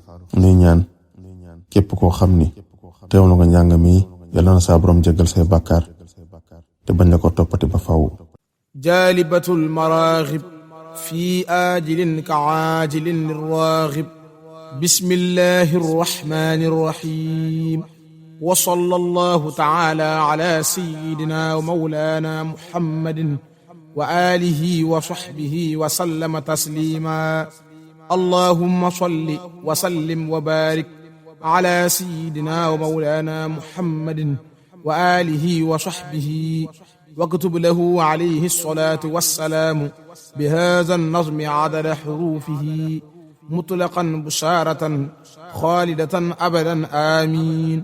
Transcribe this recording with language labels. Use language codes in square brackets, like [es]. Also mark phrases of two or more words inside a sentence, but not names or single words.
[wo] nuy ñaan képp koo xam ni teewlu nga njàng mi yàlla na saa borom jéggal say bàkkaar te bañ la ko toppati ba faw. [ar] جالبة المراغب في عاجل كآجل للراغب بسم الله الرحمن الرحيم وصلى الله تعالى على سيدنا ومولانا محمد وعلى آله وصحبه وسلم تسليما. اللهم صل وسلم وبارك على سيدنا ومولانا محمد وعلى آله وصحبه واكتب له عليه الصلاة والسلام بهذا النظم عدد حروفه مطلقا بشارة خالدة أبدا آمين.